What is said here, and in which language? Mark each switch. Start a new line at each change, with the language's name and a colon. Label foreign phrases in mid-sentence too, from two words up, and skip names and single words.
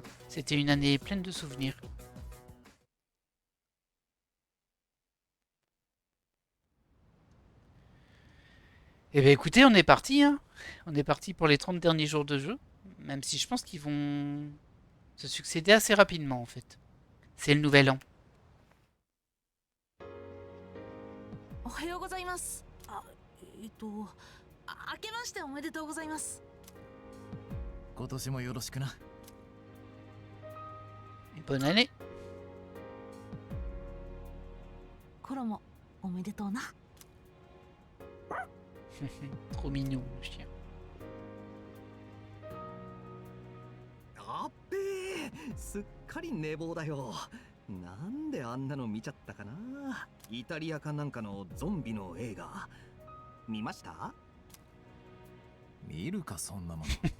French: C'était une année pleine de souvenirs. Eh bien écoutez, on est parti. Hein. On est parti pour les 30 derniers jours de jeu. Même si je pense qu'ils vont se succéder assez rapidement en fait. C'est le nouvel an.
Japanese: おはようございます。明けましておめでとうございます。今年もよろしくな。
French: Bonne année.
Japanese: コロもおめでとうな。
French: Trop mignon le chien.
Japanese: あっべえ、すっかり寝坊だよ。なんであんなの見ちゃったかな。イタリアかなんかのゾンビの映画見ました？見るかそんなも